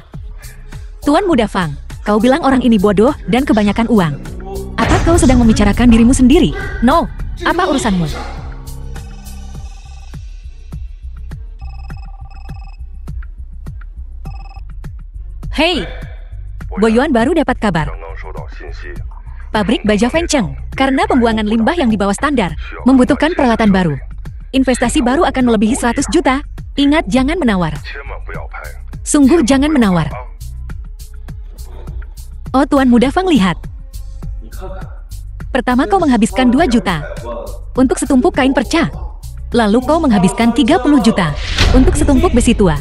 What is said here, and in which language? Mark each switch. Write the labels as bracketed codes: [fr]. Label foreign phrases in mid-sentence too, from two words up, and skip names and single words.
[id] Tuan Muda Fang, kau bilang orang ini bodoh dan kebanyakan uang. Apa kau sedang membicarakan dirimu sendiri? No, apa urusanmu? Hei, Boyuan baru dapat kabar. [zh] 刚刚收到信息， [id] Pabrik baja Fengcheng, karena pembuangan limbah yang di bawah standar, membutuhkan peralatan baru. Investasi baru akan melebihi 100 juta. Ingat, jangan menawar. [zh] 千万不要拍。 [id] Sungguh jangan menawar. Oh, Tuan Muda Fang, lihat. [zh] 你看看， [id] Pertama kau menghabiskan 2 juta untuk setumpuk kain perca. Lalu kau menghabiskan 30 juta untuk setumpuk besi tua.